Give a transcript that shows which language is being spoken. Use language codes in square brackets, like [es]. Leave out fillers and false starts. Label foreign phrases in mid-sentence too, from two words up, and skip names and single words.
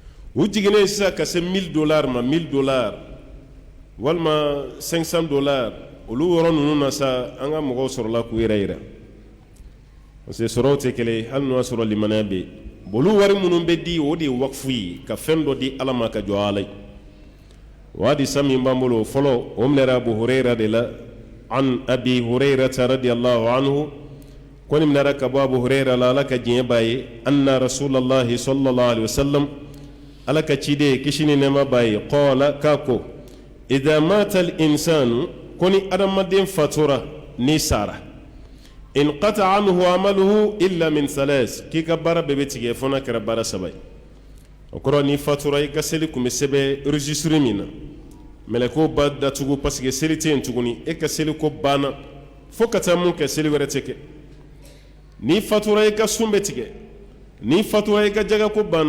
[bm] u jigine sisan ka se $1000 ma $1000 walima $500 olu yɔrɔ ninnu na sa an ka mɔgɔw sɔrɔla k'u yɛrɛ yira [fr] parce que [bm] sɔrɔw tɛ kelen hali n'o y'a sɔrɔ limaniya bɛ yen olu wari minnu bɛ di o de ye wakifu ye ka fɛn dɔ di ala ma ka jɔ ala ye o hadisa min b'an bolo fɔlɔ o minɛra Abu Hurayra de la [ar] عن أبي هريرة رضي الله عنه [bm] ko nin minɛra ka bɔ Abu Hurayra la ala ka diɲɛ b'a ye [ar] أن رسول الله صلى الله عليه وسلم [bm] ala ka ciden kisi ni nɛɛma b'a ye qala k'a ko [ar] إذا مات الإنسان [bm] ko ni adamaden fatura ni sara [ar] انقطع عنه عمله إلا من [bm] thalas k'i ka baara bɛɛ bɛ tigɛ fo n'a kɛra baara saba ye o kɔrɔ ni fatura i ka seli tun bɛ sɛbɛn registre min na mɛlɛkow b'a datugu [fr] parce que [bm] seli tɛ yen tuguni e ka seli ko banna fo ka taa mun kɛ seli wɛrɛ tɛ kɛ ni fatura i ka sun bɛ tigɛ ni fatura i ka jaga ko banna